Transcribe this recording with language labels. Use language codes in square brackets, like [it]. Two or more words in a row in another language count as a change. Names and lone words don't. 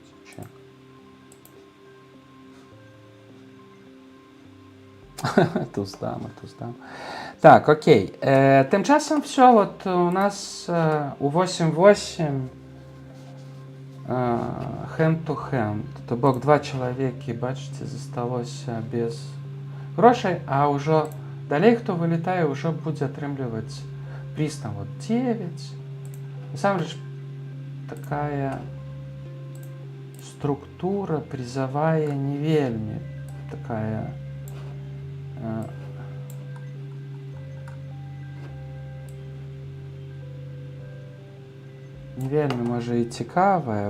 [ru] Чек. Туз дама. [uk] Так, окей. Тим часом все, от у нас у 8-8 hand-to-hand. То бок два чоловіки, бачите, засталося без грошей, а уже далей, хто вилітає, уже буде атрымліваць приз там вот 9. [be] Насамрэч, такая структура призовая не вельмі такая не вельмі можа і цікавая.